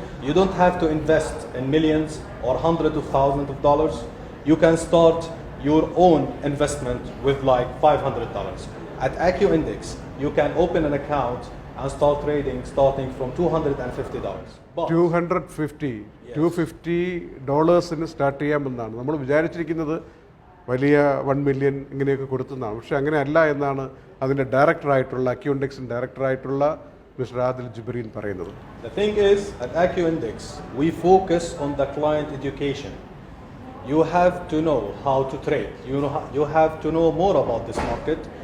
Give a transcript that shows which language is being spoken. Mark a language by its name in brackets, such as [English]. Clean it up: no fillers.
[English] You don't have to invest in millions or hundreds of thousands of dollars. You can start your own investment with like $500. At Acu Index, you can open an account and start trading starting from $250. But [Malayalam] $250 start ചെയ്യാമെന്നാണ് നമ്മൾ വിചാരിച്ചിരിക്കുന്നത്. വലിയ 1 million ഇങ്ങനെയൊക്കെ കൊടുത്തുന്നതാണ്. പക്ഷെ അങ്ങനെയല്ല എന്നാണ് അതിൻ്റെ ഡയറക്ടറായിട്ടുള്ള acu ഇൻഡെക്സിൻ്റെ ഡയറക്ടറായിട്ടുള്ള mister Adil Jibreen പറയുന്നത്. [English] the thing is, at Acu Index, we focus on the client education. You have to know how to trade. You have to know more about this market.